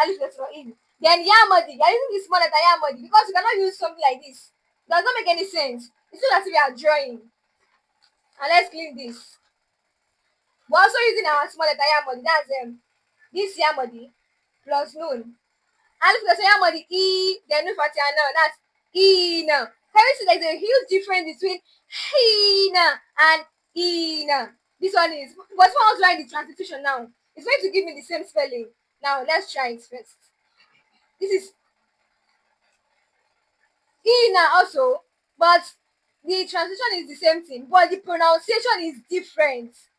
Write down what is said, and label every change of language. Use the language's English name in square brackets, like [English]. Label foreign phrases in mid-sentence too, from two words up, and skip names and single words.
[English] Alif kesra e. Then Yā Maddī. You are using this small letter Yā Maddī because you cannot use something like this. It does not make any sense. It's not as if we are drawing. And let's clean this. We're also using our small letter Yā Maddī. That's this Yā Maddī plus nun. And if you say Yā Maddī e, then nun fatiana. That's e na. Can you see there's a huge difference between he na and e na? This one is. But if I want to write the transliteration now, it's going to give me the same spelling. Now let's try it first. This is e na also, but the translation is the same thing, but the pronunciation is different.